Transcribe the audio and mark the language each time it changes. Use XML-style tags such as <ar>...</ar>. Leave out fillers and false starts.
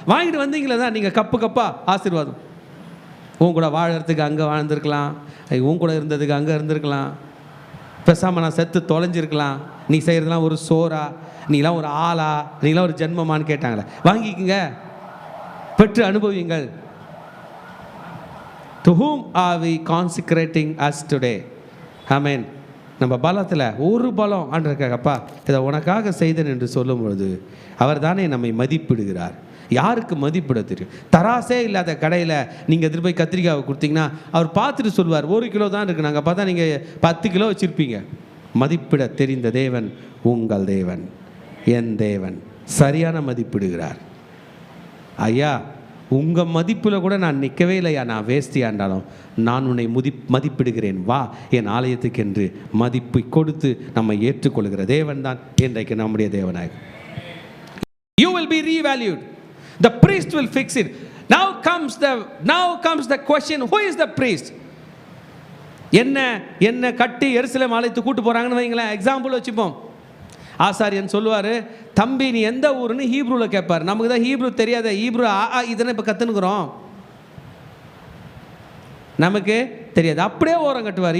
<ta>வாங்கிட்டு வந்தீங்களே தான் நீங்கள் கப்பா ஆசீர்வாதம். உன் கூட வாழறதுக்கு அங்கே வாழ்ந்துருக்கலாம், உன் கூட இருந்ததுக்கு அங்கே இருந்திருக்கலாம், பேசாமல் நான் செத்து தொலைஞ்சிருக்கலாம். நீ செய்கிறதுலாம் ஒரு சோறா, நீலாம் ஒரு ஆளா, நீலாம் ஒரு ஜென்மமானு கேட்டாங்களே. வாங்கிக்குங்க, பெற்று அனுபவியுங்கள்.</ta> <en>To whom are we consecrating us today? Amen.</en> <ta>நம்ம பலத்தில் ஒரு பலம் ஆண்டவருக்காகப்பா இதை உனக்காக செய்தேன் என்று சொல்லும் பொழுது அவர் தானே நம்மை மதிப்பிடுகிறார். யாருக்கு மதிப்பிட தெரியும்? தராசே இல்லாத கடையில் நீங்கள் எதிர்த்து போய் கத்திரிக்காவை கொடுத்தீங்கன்னா அவர் பார்த்துட்டு சொல்வார் 1 கிலோ தான் இருக்குது, நாங்கள் பார்த்தா நீங்கள் 10 கிலோ வச்சுருப்பீங்க. மதிப்பிட தெரிந்த தேவன் உங்கள் தேவன், என் தேவன் சரியான மதிப்பிடுகிறார். ஐயா உங்கள் மதிப்பில் கூட நான் நிற்கவே இல்லையா, நான் வேஸ்டியாண்டாலும் நான் உன்னை மதிப்பிடுகிறேன், வா என் ஆலயத்துக்கு என்று மதிப்பை கொடுத்து நம்மை ஏற்றுக்கொள்கிற தேவன் தான் இன்றைக்கு நம்முடைய தேவனாக.</ta> <en>You will be revalued. The priest will fix it. Now comes the question, who is the priest?</en> <ta>என்ன கட்டி எருசலேம் ஆலயத்துக்கு கூட்டு போகிறாங்கன்னு வைங்களேன். எக்ஸாம்பிள் வச்சுப்போம். ஆசாரியன் சொல்லுவார், தம்பி நீ எந்த ஊருன்னு ஹீப்ரூவில் கேட்பார். நமக்கு தான் ஹீப்ரூ தெரியாத, ஹீப்ரூ இதனை இப்போ கற்றுனுக்குறோம், நமக்கு தெரியாது. அப்படியே ஓரம் கட்டுவார்.</ta>